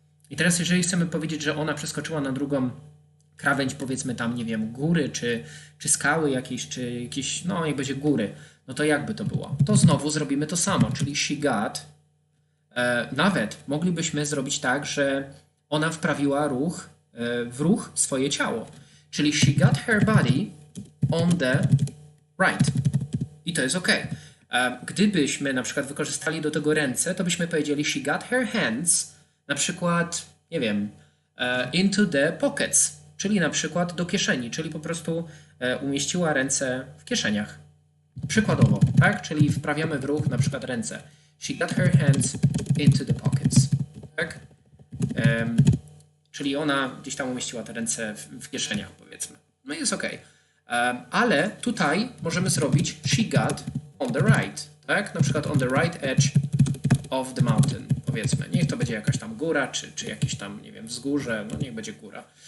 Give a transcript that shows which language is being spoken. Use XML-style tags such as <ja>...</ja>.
<pl>I teraz jeżeli chcemy powiedzieć, że ona przeskoczyła na drugą krawędź, powiedzmy tam, nie wiem, góry, czy skały jakieś, czy jakieś, no niech będzie góry, no to jakby to było? To znowu zrobimy to samo, czyli</pl> <en>she got.</en> <pl>Nawet moglibyśmy zrobić tak, że ona wprawiła w ruch swoje ciało. Czyli</pl> <en>she got her body on the right.</en> <pl>I to jest ok. Gdybyśmy na przykład wykorzystali do tego ręce, to byśmy powiedzieli</pl> <en>she got her hands,</en> <pl>na przykład, nie wiem,</pl> <en>into the pockets,</en> <pl>czyli na przykład do kieszeni, czyli po prostu umieściła ręce w kieszeniach. Przykładowo, tak? Czyli wprawiamy w ruch na przykład ręce.</pl> <en>She got her hands into the pockets.</en> <pl>Tak? Czyli ona gdzieś tam umieściła te ręce w kieszeniach, powiedzmy. No i jest ok. Ale tutaj możemy zrobić</pl> <en>she got on the right.</en> <pl>Tak? Na przykład</pl> <en>on the right edge of the mountain,</en> <pl>powiedzmy. Niech to będzie jakaś tam góra, czy jakieś tam, nie wiem, wzgórze, no niech będzie góra.</pl>